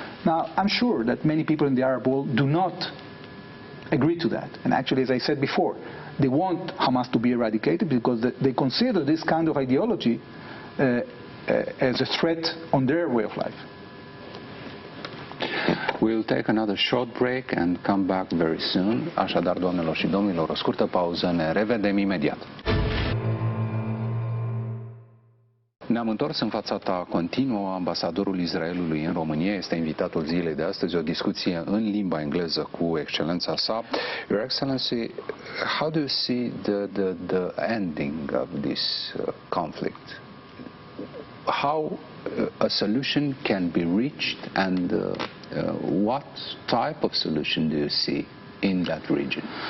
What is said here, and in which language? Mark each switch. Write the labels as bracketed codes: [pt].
[en] Now, I'm sure that many people in the Arab world do not agree to that. And actually, as I said before, they want Hamas to be eradicated because they consider this kind of ideology as a threat on their way of life. We'll take another short break and come back very soon. [ro] Așadar, doamnelor și domnilor, o scurtă pauză, ne revedem imediat. Ne-am întors în fața ta continuă. Ambasadorul Israelului în România este invitatul zilei de astăzi, o discuție în limba engleză cu excelența sa. [en] Your Excellency, how do you see the ending of this conflict? How a solution can be reached, and what type of solution do you see in that region?